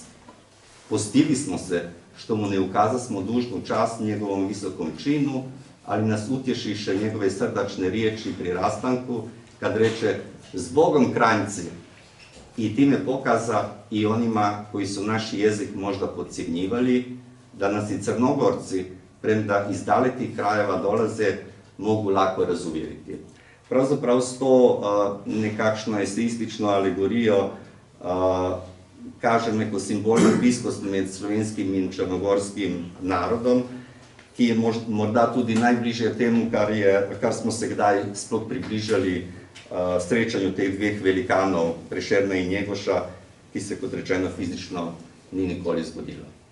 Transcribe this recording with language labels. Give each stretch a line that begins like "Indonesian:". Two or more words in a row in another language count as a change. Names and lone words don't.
Serbian: Postili smo se što mu ne ukazasmo dužnu čast njegovom visokom činu, ali nas utješiše njegove srdačne riječi pri rastanku, kad reče "Zbogom Kranjci", i time pokaza i onima koji su naš jezik možda podcjenjivali, da nas i Crnogorci, premda iz dalekih krajeva dolaze, mogu lako razuvjeriti.
Slovenian: Pravzaprav s to nekakšno eseistično alegorijo kaže neko simbolno bliskost med slovenskim in črnogorskim narodom, ki je morda tudi najbližje temu, kar smo se kdaj sploh približali srečanju teh dveh velikanov, Prešerna in Njegoša, ki se, kot rečeno, fizično ni nikoli zgodilo.